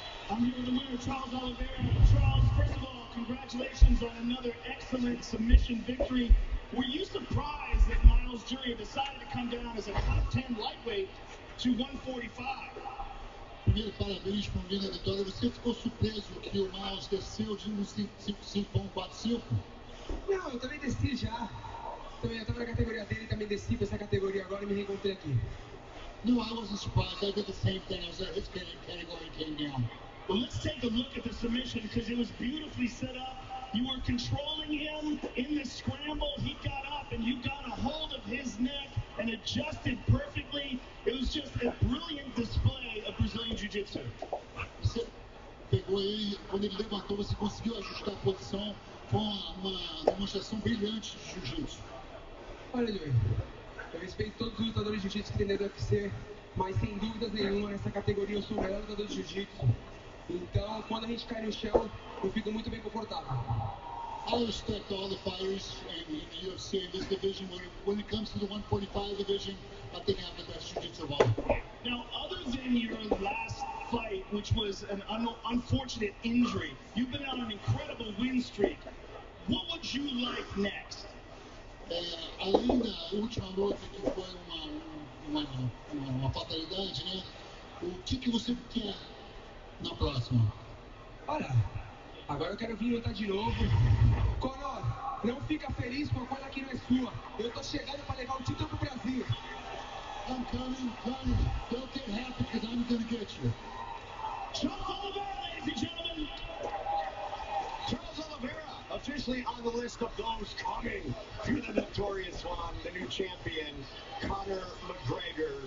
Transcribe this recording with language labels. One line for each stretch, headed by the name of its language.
English: I'm here with the winner, Charles Oliveira. Charles, first of all, congratulations on another excellent submission victory. Were you surprised that Miles Jury decided to come down as a top 10 lightweight to 145?
Portuguese: Primeiro, parabéns por vir na vitória. Você ficou surpreso que o Miles desceu de 155 para 145? Não, eu também desci já. Também eu estava na categoria dele e também desci para essa categoria agora e me reencontrei aqui.
English: No, I wasn't surprised. I did the same thing. I was at his category and came down. Well, let's take a look at the submission because it was beautifully set up. You were controlling him in the scramble. He got up and you got a hold of his neck and adjusted perfectly. It was just a brilliant display of Brazilian Jiu-Jitsu.
Portuguese: Você pegou ele, quando ele levantou, você conseguiu ajustar a posição. Foi uma demonstração brilhante de jiu-jitsu. Olha, Joey, eu respeito todos os lutadores de jiu-jitsu que tem dentro do UFC, mas sem dúvidas nenhuma, nessa categoria eu sou o melhor lutador de jiu-jitsu. Então, quando a gente cai no chão, eu fico muito bem confortável.
English: I respect all the fighters in the UFC in this division. When it comes to the 145 division, I think I have the best jiu-jitsu of all. Now, other than your last fight, which was an unfortunate injury, you've been on an incredible win streak. What would you like next?
Portuguese: Além da última luta que foi uma fatalidade, né? O que você quer na próxima? Olha, agora eu quero vir lutar de novo. Conor, não fica feliz com a coisa que não é sua. Eu tô chegando para levar o título pro Brasil.
English: I'm coming. Don't get happy because I'm gonna get you. Charles Oliveira, ladies and gentlemen. Charles Oliveira officially on the list of those coming to the notorious one, the new champion, Conor McGregor.